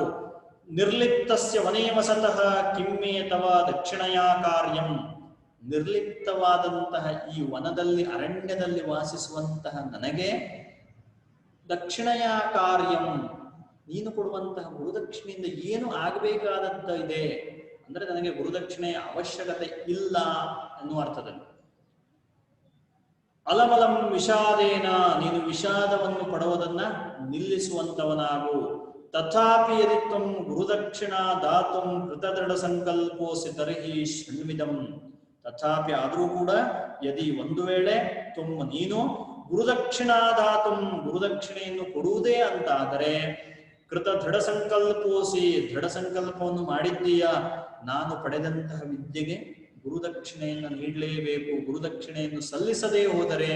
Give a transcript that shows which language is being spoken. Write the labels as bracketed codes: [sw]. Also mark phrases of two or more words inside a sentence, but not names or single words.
[sa] ನಿರ್ಲಿಪ್ತಸ್ಯ ವನೇ ವಸತಃ ಕಿಮ್ಮೇ ತವ ದಕ್ಷಿಣಯಾ ಕಾರ್ಯಂ, [kn] ನಿರ್ಲಿಪ್ತವಾದಂತಹ ಈ ವನದಲ್ಲಿ ಅರಣ್ಯದಲ್ಲಿ ವಾಸಿಸುವಂತಹ ನನಗೆ [sa] ದಕ್ಷಿಣಯಾ ಕಾರ್ಯಂ, [kn] ನೀನು ಕೊಡುವಂತಹ ಗುರುದಕ್ಷಿಣೆಯಿಂದ ಏನು ಆಗಬೇಕಾದಂತ ಇದೆ ಅಂದ್ರೆ ನನಗೆ ಗುರುದಕ್ಷಿಣೆಯ ಅವಶ್ಯಕತೆ ಇಲ್ಲ ಅನ್ನುವ ಅರ್ಥದಲ್ಲಿ. [sa] ಅಲಮಲಂ ವಿಷಾದೇನ, [kn] ನೀನು ವಿಷಾದವನ್ನು ಪಡುವುದನ್ನ ನಿಲ್ಲಿಸುವಂತವನಾಗು. [sa] ತಥಾಪಿ ಯದಿ ತ್ವಂ ಗುರುದಕ್ಷಿಣ ದಾತುಂ ಕೃತದೃಢ ಸಂಕಲ್ಪೋಸಿ ತರ್ಹಿ ಶೃಣ್ವಿದಂ, ತಥಾಪಿ [kn] ಆದರೂ ಕೂಡ [sa] ಯದಿ [kn] ಒಂದು ವೇಳೆ ನೀನು [sa] ಗುರುದಕ್ಷಿಣ ದಾತುಂ, [kn] ಗುರುದಕ್ಷಿಣೆಯನ್ನು ಕೊಡುವುದೇ ಅಂತಾದರೆ, [sa] ಕೃತ ದೃಢ ಸಂಕಲ್ಪೋಸಿ, [kn] ದೃಢ ಸಂಕಲ್ಪವನ್ನು ಮಾಡಿದ್ದೀಯ, ನಾನು ಪಡೆದಂತಹ ವಿದ್ಯೆಗೆ ಗುರುದಕ್ಷಿಣೆಯನ್ನು ನೀಡಲೇಬೇಕು, ಗುರುದಕ್ಷಿಣೆಯನ್ನು ಸಲ್ಲಿಸದೇ ಹೋದರೆ